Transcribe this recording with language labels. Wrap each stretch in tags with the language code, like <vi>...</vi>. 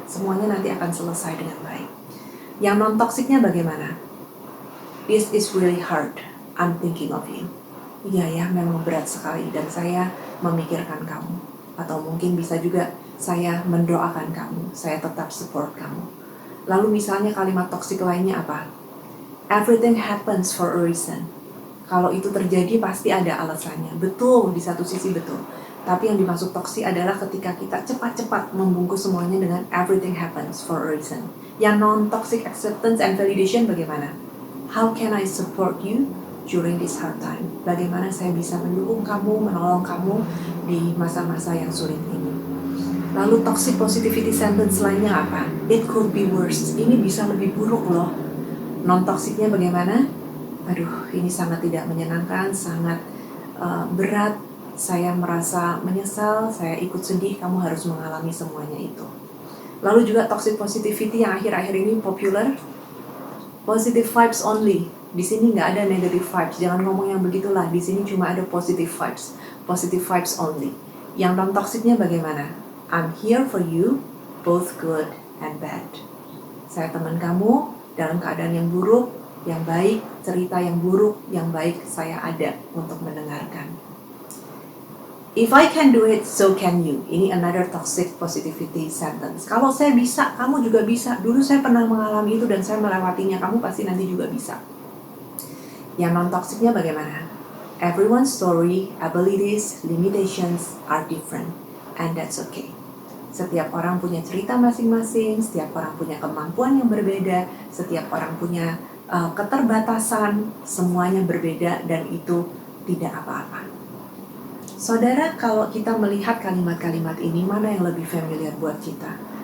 <id>Semuanya nanti akan selesai dengan baik. Yang non-toxicnya bagaimana?</id> <en>This is really hard. I'm thinking of you.</en> <id>Iya ya, memang berat sekali dan saya memikirkan kamu. Atau mungkin bisa juga saya mendoakan kamu, saya tetap support kamu. Lalu misalnya kalimat toksik lainnya apa?</id> <en>Everything happens for a reason.</en> <id>Kalau itu terjadi pasti ada alasannya. Betul, di satu sisi betul. Tapi yang dimaksud toksik adalah ketika kita cepat-cepat membungkus semuanya dengan</id> <en>everything happens for a reason. Yang non-toxic acceptance and validation bagaimana? How can I support you during this hard time?</en> <id>Bagaimana saya bisa mendukung kamu, menolong kamu di masa-masa yang sulit ini?</id> <en>Lalu toxic positivity sentence</en> <id>lainnya apa?</id> <en>It could be worse.</en> <id>Ini bisa lebih buruk loh. Non-toxicnya bagaimana? Aduh, ini sangat tidak menyenangkan, sangat berat. Saya merasa menyesal, saya ikut sedih, kamu harus mengalami semuanya itu. Lalu juga toxic positivity yang akhir-akhir ini popular,</id> <en>positive vibes only.</en> <id>Di sini nggak ada negative vibes, jangan ngomong yang begitulah. Di sini cuma ada</id> <en>positive vibes only.</en> <id>Yang non-toxicnya bagaimana?</id> <en>I'm here for you, both good and bad.</en> <id>Saya teman kamu dalam keadaan yang buruk, yang baik, cerita yang buruk, yang baik, saya ada untuk mendengarkan.</id> <en>If I can do it, so can you. Ini another toxic positivity sentence.</en> <id>Kalau saya bisa, kamu juga bisa. Dulu saya pernah mengalami itu dan saya melewatinya. Kamu pasti nanti juga bisa. Yang non-toxicnya bagaimana?</id> <en>Everyone's story, abilities, limitations are different. And that's okay.</en> <id>Setiap orang punya cerita masing-masing, setiap orang punya kemampuan yang berbeda, setiap orang punya keterbatasan, semuanya berbeda dan itu tidak apa-apa. Saudara, kalau kita melihat kalimat-kalimat ini, mana yang lebih familiar buat kita?</id>